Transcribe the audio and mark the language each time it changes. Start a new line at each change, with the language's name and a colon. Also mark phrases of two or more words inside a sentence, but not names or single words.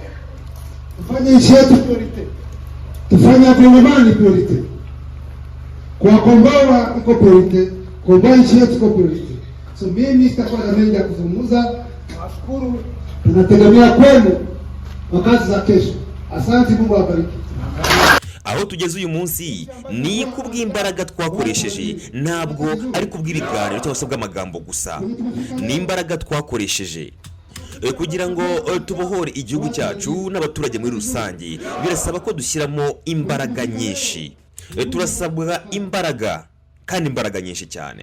Swahili: Tufanye nchi yetu priority. Tufanye Kongomani priority. Kuwakomboa iko priority, kukomboa nchi yetu iko priority. So mimi sitakuwa na mengi ya kuzungumza. Nawashukuru, tunategemea kwenu kwa kazi za kesho. Asante, Mungu awabariki.
Kinyarwanda: Aho tugeze uyu munsi ni kubw'imbaraga twakoresheje, ntabwo ari kubw'ibiganiro cyangwa se bw'amagambo gusa. Ni imbaraga twakoresheje kugira ngo tubohore igihugu cyacu n'abaturage muri rusange. Birasaba ko dushyiramo imbaraga nyinshi, turasabwa imbaraga kandi imbaraga nyinshi cyane.